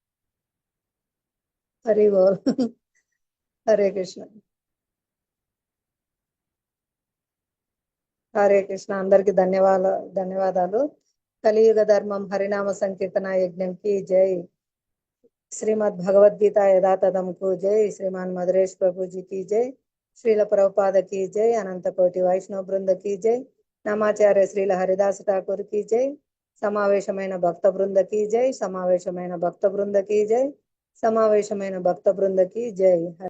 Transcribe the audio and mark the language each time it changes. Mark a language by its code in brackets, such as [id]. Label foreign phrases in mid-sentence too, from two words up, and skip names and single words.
[bn] হরি বোল. [sa] हरे कृष्ण. हरे कृष्ण. [te] అందరికి ధన్యవాదాలు. కలియుగ ధర్మం హరినామ సంకీర్తన యజ్ఞంకి జై. శ్రీమద్ భగవద్గీత యథాతథంకు జై. శ్రీమాన్ మధురేష్ ప్రభుజీకి జై. శ్రీల ప్రభుపాద [hi] की जय. अनंत कोटि [te] వైష్ణవ బృంద [hi] की जय. [te] నమాచార్య శ్రీల హరిదాస ఠాకూర్ [hi] की जय. [te] సమావేశమైన భక్త బృంద [hi] की जय. [te] సమావేశమైన భక్త బృంద [hi] की जय. [te] సమావేశమైన భక్త బృంద [hi] की जय.